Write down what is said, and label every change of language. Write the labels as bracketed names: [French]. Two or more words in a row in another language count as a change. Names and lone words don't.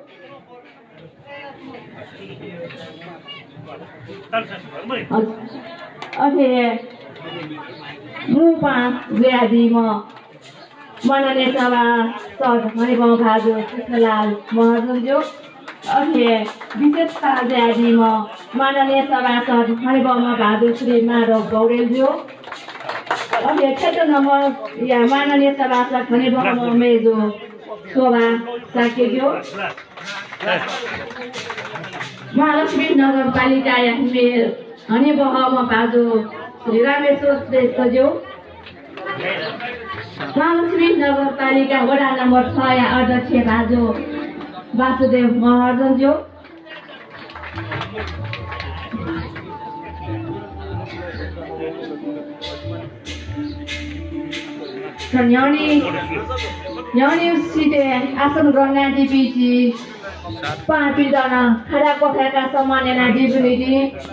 [Newari] अथे मुपा ज्यादी म मनने सभा सद मने गाउँ भाजु कृष्णलाल महर्जन ज्यू अथे विशेष ज्यादी म माननीय सभासद मने गाउँमा भाजु श्री माधव पौडेल ज्यू अथे क्षेत्र नम्बर या माननीय सभासद मने गाउँमा मेजो शोभा साके ज्यू महालक्ष्मी नगरपालिका या मेयर हनी बहमा भाजु श्री रामेश्वर श्रेष्ठ ज्यू महालक्ष्मी नगरपालिका वडा नम्बर 6 या अध्यक्ष भाजु वासुदेव महर्जन ज्यू न्याउनी सिटे आसन ग्रहण दिपीजी पाँच जना खाडा कोखाका सम्मान याना दिबुनिदि